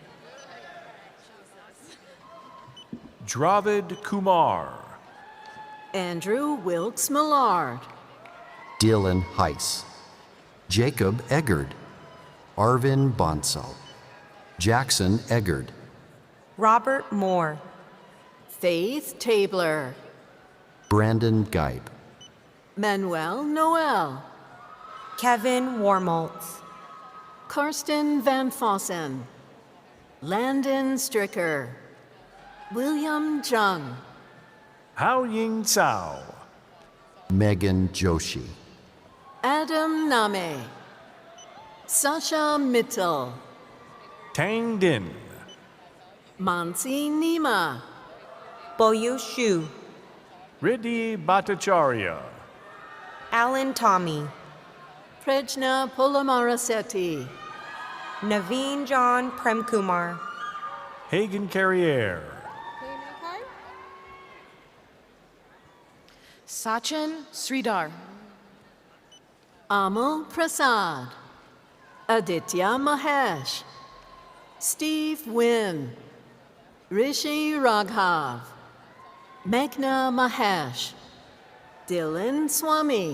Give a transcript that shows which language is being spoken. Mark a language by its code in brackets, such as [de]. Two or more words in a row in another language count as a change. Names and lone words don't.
[en] Dravid Kumar, Andrew Wilkes Millard, Dylan Heiss, Jacob Eggard, Arvin Bonsall, Jackson Eggard, Robert Moore, Faith Tabler, Brandon Geib, Manuel Noel, Kevin Warmoltz, Karsten Van Fossen, Landon Stricker, William Jung, Hao Ying Cao, Megan Joshi, Adam Name, Sasha Mittal, Tang Din, Mansi Nima, Boyu Shu, Riddhi Bhattacharya, Alan Tommy, Prajna Polamarasetti, Naveen John Premkumar, Hagen Carriere, Sachin Sridhar, Amal Prasad, Aditya Mahesh, Steve Wynn, Rishi Raghav, Meghna Mahesh, Dylan Swami,